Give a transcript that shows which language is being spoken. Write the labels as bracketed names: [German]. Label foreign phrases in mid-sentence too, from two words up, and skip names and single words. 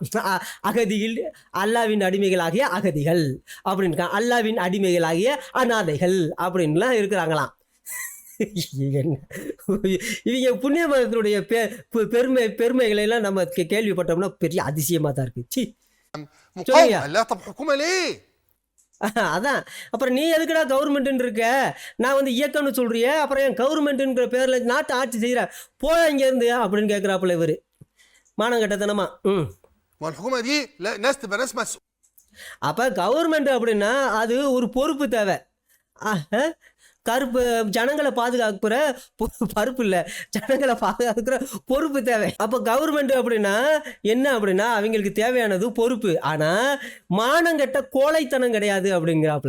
[Tamil] அகதிகள், அல்லாவின் அடிமைகளாகிய அகதிகள் அப்படின்னு இருக்காங்க, அல்லாவின் அடிமைகளாகிய அநாதைகள் அப்படின்லாம் இருக்கிறாங்களாம். இவங்க புண்ணிய மதத்தினுடைய பெருமைகளை எல்லாம் நம்ம கேள்விப்பட்டோம்னா பெரிய அதிசயமா தான் இருக்கு. சி [Arabic] مقاومة. لا طب حكومة ليه؟ [Tamil] அதான் அப்புறம் நீ எதுக்குடா கவர்மெண்ட்டுன்னு இருக்க, நான் வந்து இயக்கம்னு சொல்றிய, அப்புறம் என் கவர்மெண்ட்டுங்கிற பேரில் நாட்டை ஆட்சி செய்கிற போல இங்கேருந்து அப்படின்னு கேட்குறாப்புல இவர் மானங்கட்டத்தனமா. [Arabic] والحكومة دي لا ناس تبقى ناس مسؤولة. [Tamil] அப்போ கவர்மெண்ட் அப்படின்னா அது ஒரு பொறுப்பு தேவை. கருப்பு ஜனங்களை பாதுகாக்கிற பருப்பு இல்லை, ஜனங்களை பாதுகாக்கிற பொறுப்பு தேவை. அப்போ கவர்மெண்ட் அப்படின்னா என்ன அப்படின்னா அவங்களுக்கு தேவையானது பொறுப்பு, ஆனால் மானங்கெட்ட கோழைத்தனம் கிடையாது அப்படிங்கிறாப்புல.